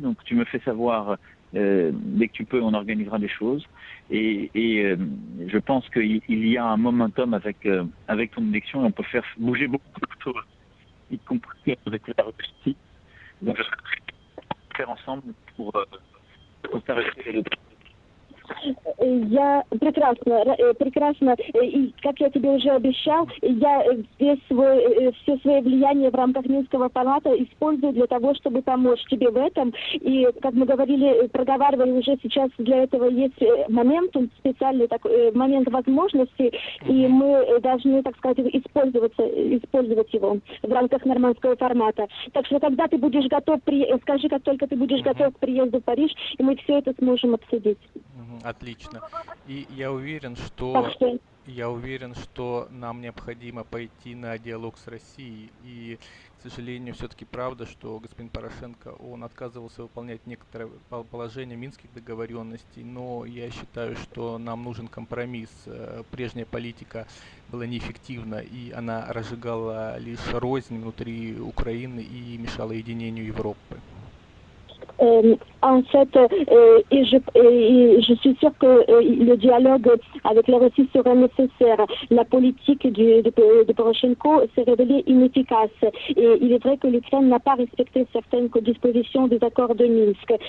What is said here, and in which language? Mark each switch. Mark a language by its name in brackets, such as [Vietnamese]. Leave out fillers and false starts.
[French] Donc, tu me fais savoir dès que tu peux, on organisera des choses. Et je pense qu'il y a un momentum avec ton élection et on peut faire bouger beaucoup de choses, y compris avec la Russie. Donc, je serai très faire ensemble pour faire le [Russian] Я прекрасно, и как я тебе уже обещал, я все свое влияние в рамках Минского формата использую для того, чтобы помочь тебе в этом. И, как мы проговаривали уже сейчас, для этого есть момент, специальный такой момент возможности, и мы должны, так сказать, использовать его в рамках нормандского формата. Так что, когда ты будешь готов, скажи, как только ты будешь готов к приезду в Париж, и мы все это сможем обсудить. Отлично. И я уверен, что Я уверен, что нам необходимо пойти на диалог с Россией. И, к сожалению, все-таки правда, что господин Порошенко, он отказывался выполнять некоторые положения минских договоренностей, но я считаю, что нам нужен компромисс. Прежняя политика была неэффективна, и она разжигала лишь рознь внутри Украины и мешала единению Европы. [French] En fait, je suis sûre que le dialogue avec la Russie serait nécessaire. La politique de Poroshenko s'est révélée inefficace. Et il est vrai que l'Ukraine n'a pas respecté certaines dispositions des accords de Minsk.